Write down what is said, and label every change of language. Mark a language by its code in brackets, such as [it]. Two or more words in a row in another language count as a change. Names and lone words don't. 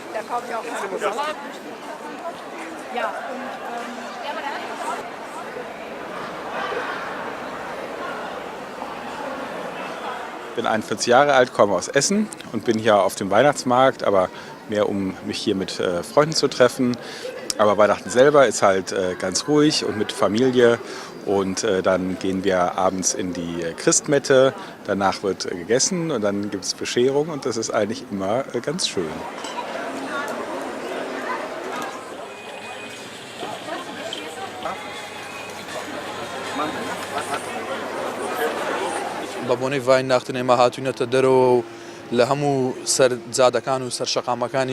[de] Ich bin 41 Jahre alt, komme aus Essen und bin hier auf dem Weihnachtsmarkt, aber mehr um mich hier mit Freunden zu treffen. Aber Weihnachten selber ist halt ganz ruhig und mit Familie und dann gehen wir abends in die Christmette, danach wird gegessen und dann gibt es Bescherung und das ist eigentlich immer ganz schön. [ckb] بەبوونەی ڤایناختن ئێمە هاتوونەتە دەرەوە و لە هەموو سەرجادەکان و سەرشەقامەکانی